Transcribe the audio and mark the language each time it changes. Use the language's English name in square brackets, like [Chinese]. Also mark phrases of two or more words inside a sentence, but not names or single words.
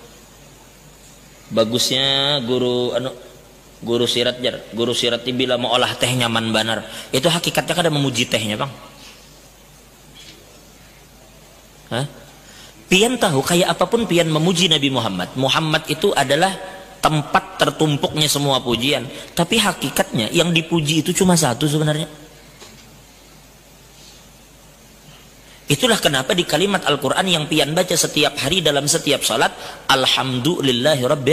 [Banjar] Bagusnya guru sirat jar, guru sirat bila mau olah teh nyaman banar. Itu hakikatnya kan ada memuji tehnya, Bang. Pian tahu kayak apapun pian memuji Nabi Muhammad. [Indonesian] Muhammad itu adalah tempat tertumpuknya semua pujian. Tapi hakikatnya yang dipuji itu cuma satu sebenarnya. Itulah kenapa di kalimat Al-Quran yang pian baca setiap hari dalam setiap salat, [Arabic] الحمد لله رب.